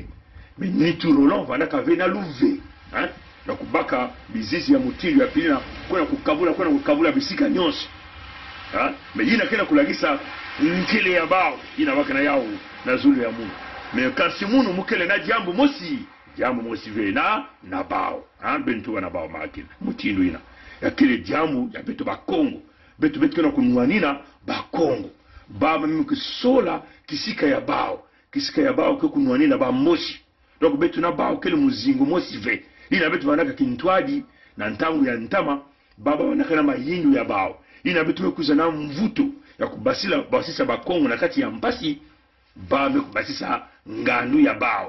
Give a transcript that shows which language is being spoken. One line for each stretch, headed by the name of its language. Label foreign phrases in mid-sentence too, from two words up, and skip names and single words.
Kituba (Congo): Mais nitu Roland vana kavena luve hein na kubaka bizisi ya mutilu ya pilina kwenda kukabula bisika nyonso hein mais yina kena kulagisa nkele ya bao ina waka na yao na zulu ya munu mais kasi munu mukele na jambo mosi vena na bao hein bentu wana bao makina mutilu ina ya kile jambo ya betu ba Kongo betu kena kunwanina ba Kongo baba mkisola kisika ya bao kwa kunwanina ba moshi. Donc betu na bao kele muzingo mosi ve ina betu wanaka kintwadi na ntangu ya ntama baba wanaka na mayindu ya bao ina betu mekuza na mvuto ya basisa ba Kongo na kati ya mpasi ba mekubasisa ngandu ya bao